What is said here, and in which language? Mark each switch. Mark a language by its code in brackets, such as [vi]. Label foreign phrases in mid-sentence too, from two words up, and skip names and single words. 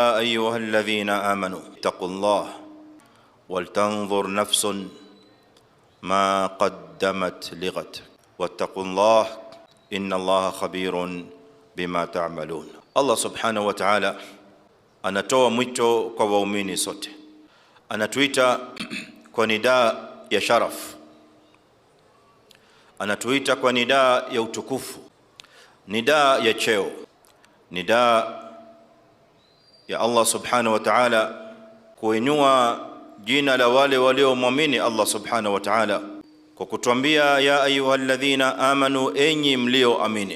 [ar] أيها الذين آمنوا اتقوا الله ولتنظر نفس ما قدمت لغد واتقوا الله إن الله خبير بما تعملون. الله سبحانه وتعالى [sw] anatoa mwito kwa waumini sote, anatuita kwa nidaa ya sharaf, anatuita kwa nidaa ya utukufu, nidaa ya cheo, nidaa ya [ar] الله سبحانه وتعالى [sw] kuinua jina la wale waliomwamini [ar] الله سبحانه وتعالى [sw] kwa kutuambia [ar] يا أيها الذين آمنوا, [sw] enyi mlioamini.